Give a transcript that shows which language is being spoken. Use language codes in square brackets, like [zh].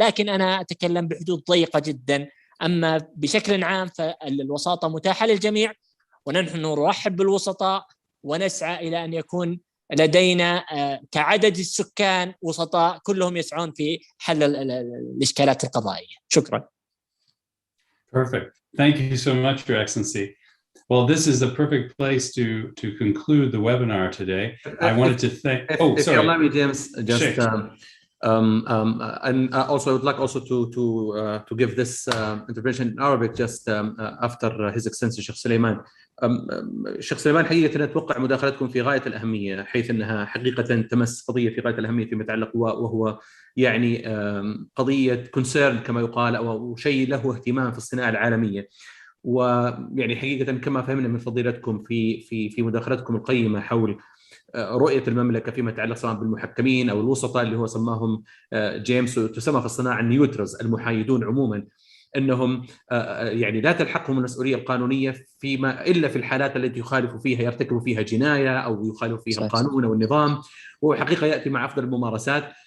[ar] لكن أنا أتكلم بحدود ضيقة جدا. أما بشكل عام فالوساطة متاحة للجميع، ونحن نرحب بالوسطاء ونسعى إلى أن يكون لدينا كعدد السكان وسطاء كلهم يسعون في حل الإشكالات القضائية. شكرا. [en] Perfect. Thank you so much, Your Excellency. Well, this is the perfect place to conclude the webinar today. I wanted to thank. If you allow me, James, just And also, I would like also to give this intervention in Arabic just after His Excellency Sheikh Sulaiman. [ar] Sheikh Sulaiman حقيقة أتوقع مداخلتكم في غاية الأهمية، حيث أنها حقيقة تمس قضية في غاية الأهمية فيما يتعلق وهو يعني قضية concern كما يقال، أو شيء له اهتمام في الصناعة العالمية. ويعني حقيقة كما فهمنا من فضيلتكم في مداخلتكم القيمة حول رؤية المملكة فيما يتعلق سواء بالمحكمين أو الوسطاء اللي هو سماهم جيمس، تسمى في الصناعة النيوترز، المحايدون عموما، أنهم يعني لا تلحقهم المسؤولية القانونية فيما إلا في الحالات التي يخالفوا فيها، يرتكبوا فيها جناية أو يخالفوا فيها القانون أو النظام، وهو حقيقة يأتي مع أفضل الممارسات.